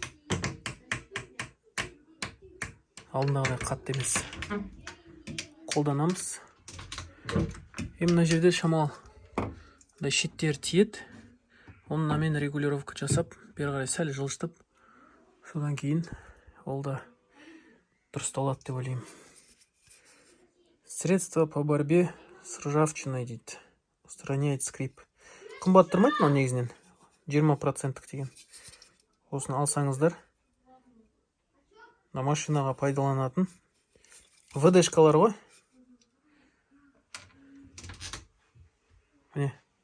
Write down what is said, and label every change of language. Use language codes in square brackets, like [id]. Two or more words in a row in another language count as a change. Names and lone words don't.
[kk] Алдындағыдай қатты емес. Қолданамыз. Мына жерде шамалы шеттері тиеді. Онына мен регулировка жасап, бері қарай сәл жылжытып, содан кейін ол да дұрысталады деп ойлаймын. [ru] Средство по борьбе с ржавчиной дейді. Устраняет скрип. [kk] Қымбат тұрмайды мынау негізінен. 20% деген. Осыны алсаңыздар, машинаға пайдаланатын ВД-шкалар ғой. Міне.